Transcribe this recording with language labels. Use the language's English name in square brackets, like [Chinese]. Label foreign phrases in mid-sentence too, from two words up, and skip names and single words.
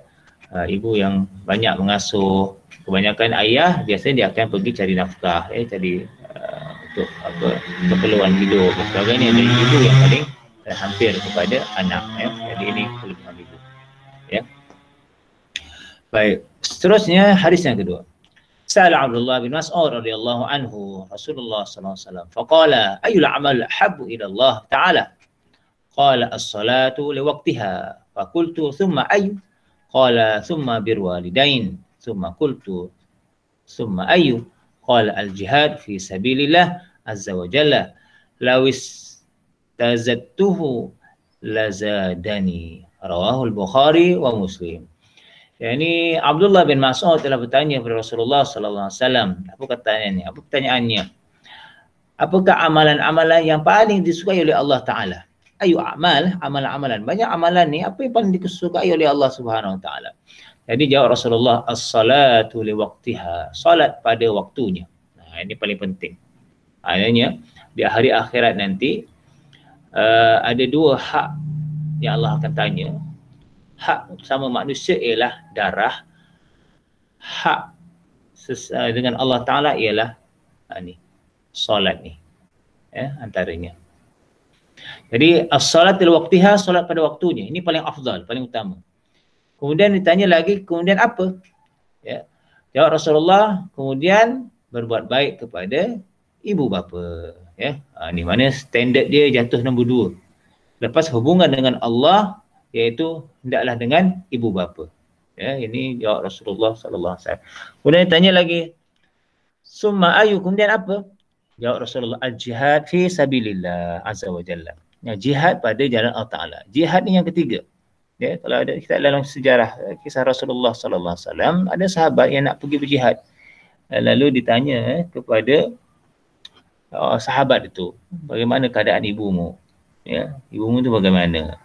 [Malay] Ibu yang banyak mengasuh, kebanyakan ayah biasanya dia akan pergi cari nafkah ya, cari untuk keperluan hidup dan sebagainya. Jadi ibu yang paling hampir kepada anak ya. Jadi ini kelebihan ibu ya. Baik, seterusnya hadis yang kedua. [Arabic] سأل عبد الله بن مسعود رضي الله عنه رسول الله صلى الله عليه وسلم فقال أي العمل أحب إلى الله تعالى قال الصلاة لوقتها. فقلت ثم أي? قال ثم بر الوالدين. ثم قلت ثم أي? قال الجهاد في سبيل الله عز وجل. ولو استزدته لزادني. رواه البخاري ومسلم. [Malay] Yani Abdullah bin Mas'ud telah bertanya kepada Rasulullah [Arabic] صلى الله عليه وسلم. [Malay] Apa pertanyaannya? Apa pertanyaannya? Apakah amalan-amalan yang paling disukai oleh Allah Taala? [Arabic] أي عمل, [Malay] amalan-amalan. Banyak amalan ni apa yang paling disukai oleh Allah [Arabic] سبحانه وتعالى? [Malay] Jadi jawab Rasulullah, [Arabic] الصلاة لوقتها. [Malay] Salat pada waktunya. Nah, ini paling penting. Adanya di hari akhirat nanti ada dua hak yang Allah akan tanya. Hak sama manusia ialah darah. Hak dengan Allah Ta'ala ialah ni, solat ni. Antaranya. Jadi [Arabic] الصلاة لوقتها, [Malay] solat pada waktunya. Ini paling afdal, paling utama. Kemudian ditanya lagi, kemudian apa? Ya. Jawab Rasulullah, kemudian berbuat baik kepada ibu bapa. Ya. Ni mana standard dia jatuh nombor 2. Lepas hubungan dengan Allah, iaitu hendaklah dengan ibu bapa. Ya, ini jawab Rasulullah [Arabic] صلى الله عليه وسلم. [Malay] Kemudian ditanya lagi, [Arabic] ثم أي, [Malay] kemudian apa? Jawab Rasulullah, [Arabic] الجهاد في سبيل الله عز وجل. [Malay] Ya, jihad pada jalan Allah Taala. Jihad ni yang ketiga. Ya, kalau ada kita dalam sejarah kisah Rasulullah [Arabic] صلى الله عليه وسلم, [Malay] ada sahabat yang nak pergi berjihad. Lalu ditanya kepada sahabat itu, bagaimana keadaan ibumu? Ya, ibumu tu bagaimana?